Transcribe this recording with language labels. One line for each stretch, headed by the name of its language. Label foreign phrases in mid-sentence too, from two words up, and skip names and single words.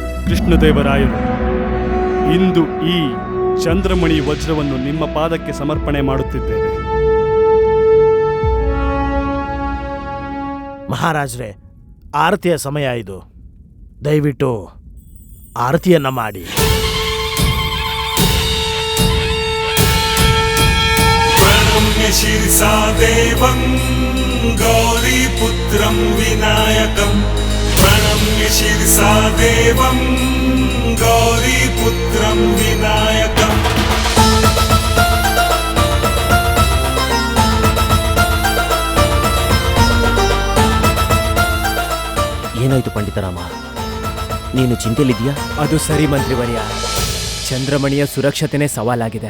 Kannada: ಕೃಷ್ಣದೇವರಾಯರು, ಇಂದು ಈ ಚಂದ್ರಮಣಿ ವಜ್ರವನ್ನು ನಿಮ್ಮ ಪಾದಕ್ಕೆ ಸಮರ್ಪಣೆ ಮಾಡುತ್ತಿದ್ದೇವೆ. ಮಹಾರಾಜ್ರೆ, ಆರತಿಯ ಸಮಯ ಇದು. ದಯವಿಟ್ಟು ಆರತಿಯನ್ನ ಮಾಡಿ.
Sanskrit: प्रणम्य शिरसा देवं गौरीपुत्रं विनायकं प्रणम्य शिरसा देवं गौरीपुत्रं विनायकम्
Kannada: ಏನಾಯ್ತು ಪಂಡಿತರಾಮ, ನೀನು ಚಿಂತೆಯಲ್ಲಿದ್ದೀಯಾ? ಅದು ಸರಿ ಮಂತ್ರಿವರ್ಯ, ಚಂದ್ರಮಣಿಯ ಸುರಕ್ಷತೆನೇ ಸವಾಲಾಗಿದೆ.